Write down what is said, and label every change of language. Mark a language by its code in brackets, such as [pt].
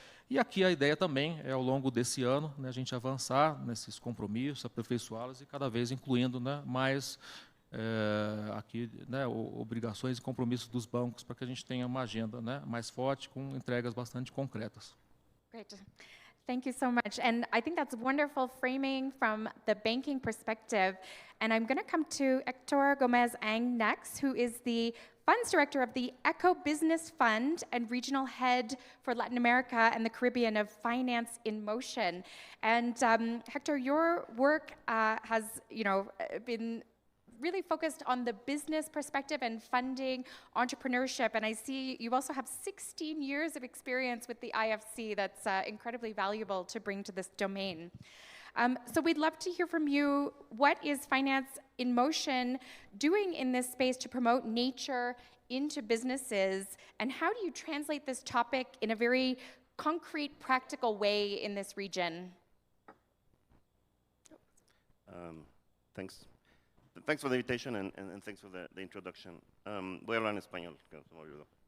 [pt] E aqui a ideia também é, ao longo desse ano, né, a gente avançar nesses compromissos, aperfeiçoá-los e cada vez incluindo, né, mais aqui, né, obrigações e compromissos dos bancos para que a gente tenha uma agenda, né, mais forte, com entregas bastante concretas. [en] Great. Thank you so much. And I think that's wonderful framing from the banking perspective. And I'm going to come to Hector Gomez-Ang next, who is the Funds Director of the Eco.Business Fund and Regional Head for Latin America and the Caribbean of Finance in Motion. And Hector, your work has, been really focused on the business perspective and funding entrepreneurship. And I see you also have 16 years of experience with the IFC that's incredibly valuable to bring to this domain. So we'd love to hear from you, what is Finance in Motion doing in this space to promote nature into businesses, and how do you translate this topic in a very concrete, practical way in this region? Thanks. Thanks for the invitation and thanks for the introduction. [es] Voy a hablar en español, que se me olvidó.